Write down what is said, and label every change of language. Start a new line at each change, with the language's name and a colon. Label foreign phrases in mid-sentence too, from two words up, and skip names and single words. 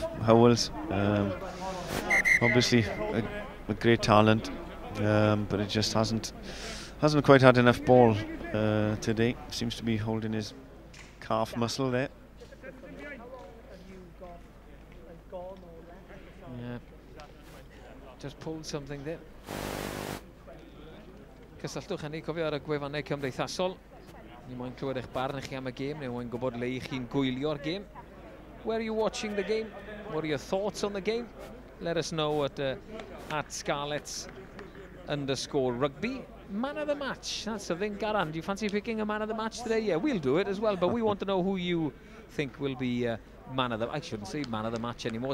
English: Howells, obviously a great talent, but it just hasn't quite had enough ball today. Seems to be holding his calf muscle there. Yeah, just pulled something there.
Welsh: Cysylltwch hynny, cofio ar y gwefannau cymdeithasol. Ni moyn clywed eich barn chi am y gêm, neu moyn gwybod le chi'n gwylio'r gêm.
English: Where are you watching the game? What are your thoughts on the game? Let us know at Scarlets_rugby. Man of the match, that's something. Garan, do you fancy picking a man of the match today? Yeah, we'll do it as well, but we want to know who you think will be I shouldn't say man of the match anymore.